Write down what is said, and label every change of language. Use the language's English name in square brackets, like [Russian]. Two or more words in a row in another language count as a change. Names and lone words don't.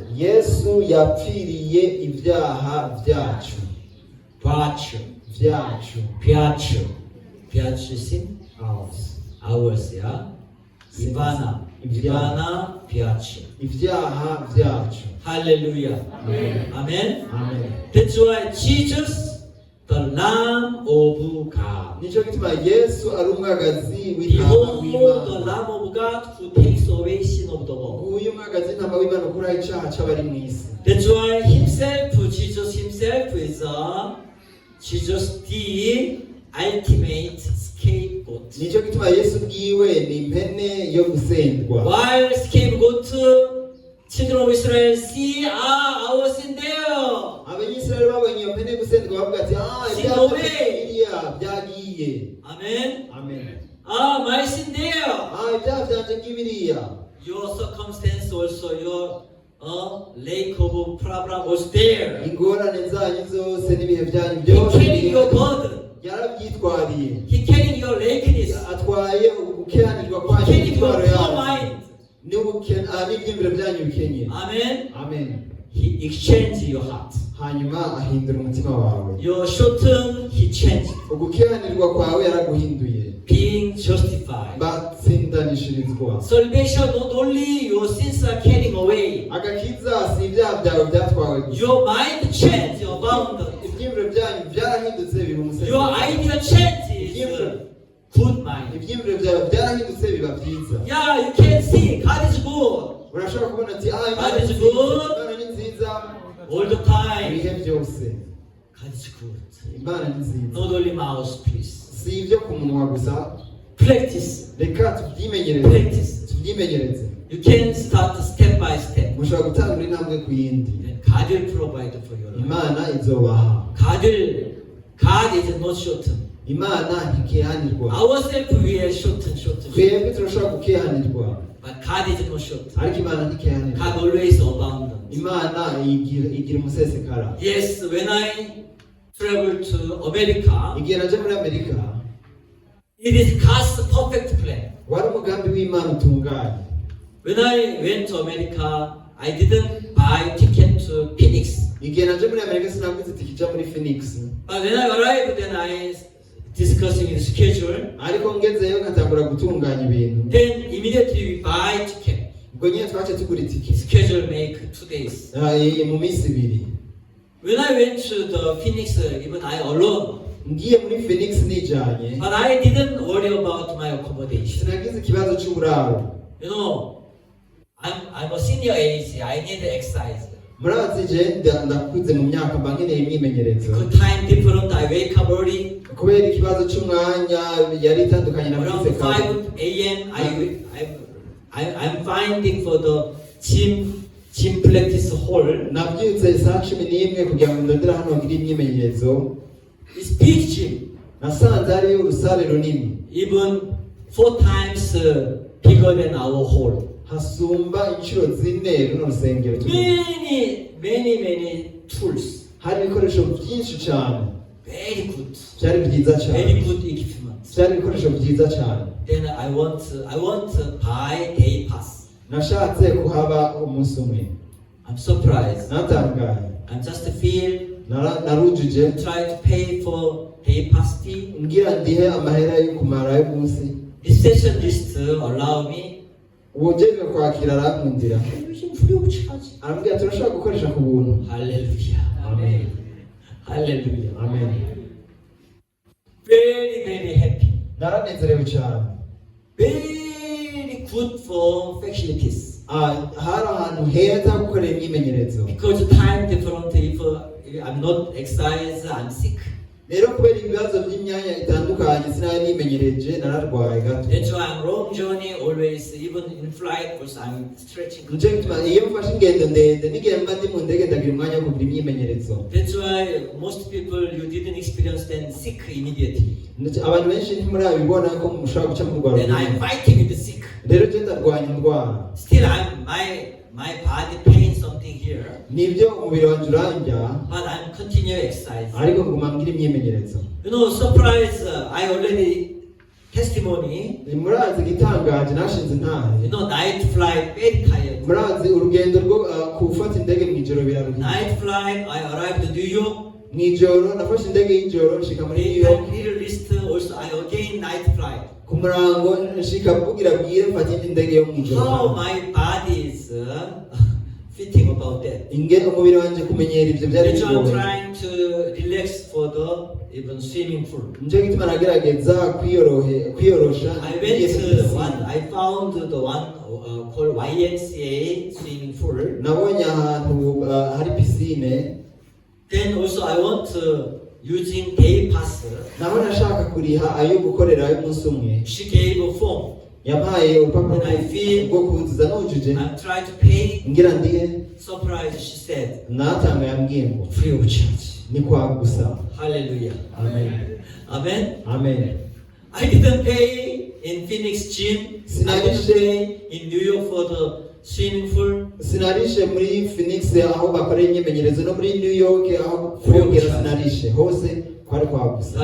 [Rundi] Yesu yapfiriye ibyaha byacu. byacu [English] sin ours [Rundi] ya ibana byacu ibyaha byacu. hallelujah Amen. amen Amen. [English] that's why Jesus the Lamb of God. [Rundi] Nico gituma Yesu ari umwagazi [English] Behold [Rundi] w'intama [English] the [Rundi] w'Imana. [English] Lamb of God who takes away sin of the world. [Rundi] Uyu mwagazi w'intama w'Imana ukuraho icyaha cy'abari mu isi. [English] That's why Jesus himself is Jesus the ultimate scapegoat. [Rundi] Nico gituma Yesu bwiwe ni impene yo gusendwa. [English] While scapegoat, children of Israel see our sin there. [Rundi] Abanyisraeli babonye iyo mpene gusendwa bavuga ati ibyaha byanjye byagiye. Amen. Amen. [English] My sin there. [Rundi] Ibyaha byanjye ngibiriya. [English] Your circumstance also, your lack of problem was there. [Rundi] Ingorane zanyu zose n'ibihe byanyu [English] He [Rundi] byose [English] carried your burden. [Rundi] yarabyitwariye. [English] He carried your lakeness. [Rundi] Atwaye ugukiranirwa [English] He [Rundi] kwanyu [English] carried your [Rundi] n'itwaro [English] poor [Rundi] yawe. [English] mind. [Rundi] N'ibyiyumviro byanyu bikenye. Amen. Amen. [English] He exchanged your heart. [Rundi] Hanyuma ahindura umutima wawe. [English] Your shorten, he changed. [Rundi] Ugukiranirwa kwawe yaraguhinduye. [English] Being justified. [Rundi] Batsindanishirizwa. [English] Salvation, not only your sins are carrying away. [Rundi] Agakiza si ibyaha byawe byatwawe gusa. [English] Your mind changed, your bound. [Rundi] Ibyiyumviro byanyu byarahindutse biba umuseke. [English] Your idea changes. Good mind. [Rundi] Ibyiyumviro byawe byarahindutse biba byiza. [English] Yeah, you can see God is good. [Rundi] Urashobora kubona ati Imana [English] God [Rundi] ni [English] is [Rundi] nziza, [English] good. [Rundi] Imana ni nziza [English] All the time. [Rundi] ibihe byose. [English] God is good. [Rundi] Imana ni nziza. [English] Not only mouthpiece. [Rundi] Si ibyo ku munwa gusa. [English] Practice. [Rundi] Reka tubyimenyereze. [English] Practice. [Rundi] Tubyimenyereze. [English] You can start step by step. [Rundi] Mushobora gutangura intambwe ku yindi. [English] And God will provide for your life. [Rundi] Imana izobaha. [English] God is not shortened. [Rundi] Imana ntikihanirwa. [English] Ourselves we are shortened. [Rundi] Twebwe turashobora gukihanirwa. [English] But God is not shortened. [Rundi] Ariko Imana ntikihanirwa. [English] God always abundant. [Rundi] Imana igira umusesekara. [English] Yes, when I traveled to America, [Rundi] Igihe naje muri Amerika, [English] it is God's perfect plan. [Rundi] wari umugambi w'Imana utunganye. [English] When I went to America, I didn't buy ticket to Phoenix. [Rundi] Igihe naje muri Amerika sinaguze itike ijya muri Phoenix. [English] But when I arrived, then I discussing the schedule. [Rundi] Ariko ngezeyo nkatangura gutunganya ibintu. [English] Then immediately we buy ticket. [Rundi] Ubwo nyine twace tugura itike. [English] Schedule make 2 days. [Rundi] Mu minsi ibiri. [English] When I went to the Phoenix, even I alone. [Rundi] Ngiye muri Phoenix nijanye. [English] But I didn't worry about my accommodation. [Rundi] Sinagize ikibazo cy'uburaro. [English] You know, I'm a senior age. I need exercise. [Rundi] murazi je ndakuze mu myaka mba nkeneye imyimenyerezo [English] Good time different. I wake up early. [Rundi] kubera ikibazo cy'umwanya yari itandukanye na [English] Around [Rundi] mwize kare [English] 5 a.m. I'm finding for the gym practice hall. [Rundi] nabyutse saa 11 kugira ngo ndondere hano ngire imyimenyerezo [English] It's big gym. [Rundi] nasanze ari urusale runini [English] Even 4 times bigger than our hall. [Rundi] hasumba inshuro 4 runo rusengero turimo. [English] Many tools. [Rundi] hari ibikoresho byinshi cyane [English] Very good. [Rundi] byari byiza cyane [English] Very good equipment. [Rundi] byari ibikoresho byiza cyane [English] Then I want to buy day pass. [Rundi] nashatse kuhaba umunsi umwe [English] I'm surprised. [Rundi] natangaye [English] I'm just feel [Rundi] narujuje [English] try to pay for day pass fee. [Rundi] ngira ndihe amahera yo kumara y'umunsi [English] Receptionist allow me. [Rundi] ubujejwe kwakira arankundira [English] Using free of charge. [Rundi] arambwira turashobora gukoresha ku buntu Hallelujah. amen Hallelujah. amen [English] Very happy. [Rundi] naranezerewe cyane [English] Very good for facilities. [Rundi] hari ahantu heza ho gukorera imyimenyerezo [English] Because time different. If I'm not exercise, I'm sick. [Rundi] rero kubera ibibazo by'imyanya itandukanye sinari nimenyereje nararwaye gato [English] That's why I'm long journey always, even in flight, because I'm stretching. [Rundi] nicyo gituma iyo mfashe ingendo ndende n'igihe mba ndi mu ndege ndagira umwanya wo kugira imyimenyerezo [English] That's why most people you didn't experience them sick immediately. [Rundi] abantu benshi ntimurabibona ko mushobora guca mu rwanda [English] Then I'm fighting with the sick. [Rundi] rero je ndarwanya indwara [English] Still, my body pain something here, [Rundi] nibyo umubiri wanjye urandya [English] but I'm continue exercise. [Rundi] ariko nguma ngira imyimenyerezo [English] You know, surprise! I already testimony. [Rundi] murazi igitangaje nashinze ntahe [English] You know, night flight very tired. [Rundi] murazi urugendo rwo gufata indege mu ijoro biraruhije [English] Night flight. I arrived to New York. [Rundi] mu ijoro nafashe indege y'ijoro nshika muri New York [English] Little list also. I again night flight. [Rundi] ku murango nshika kugira bwire mfata indi ndege yo mu [English] How [Rundi] ijoro [English] my body is fitting about that. [Rundi] ingene umubiri wanjye kumenyera ibyo byari [English] That's why I'm [Rundi] bigoye [English] trying to relax for the even swimming pool. [Rundi] nicyo gituma nagerageza kwiyorosha [English] I went to I found the one called YMCA swimming pool. [Rundi] nabonye ahantu hari pisine [English] Then also I want to using day pass. [Rundi] naho nashaka kuriha ayo gukorera y'umunsi umwe [English] She gave a form. [Rundi] yampaye urupapuro [English] And I feel- [Rundi] rwo kuzuza nujuje [English] I'm trying to pay. [Rundi] ngira ndihe [English] Surprise, she said, [Rundi] natanga yambwiye ngo [English] free of charge. [Rundi] ni kwa gusa Hallelujah. amen Amen. amen [English] I didn't pay in Phoenix gym. I didn't pay in New York for the swimming pool. [Rundi] sinarishe muri Phoenix aho bakorera imyimenyerezo no muri New York aho kuyongera sinarishe hose kwari kwa gusa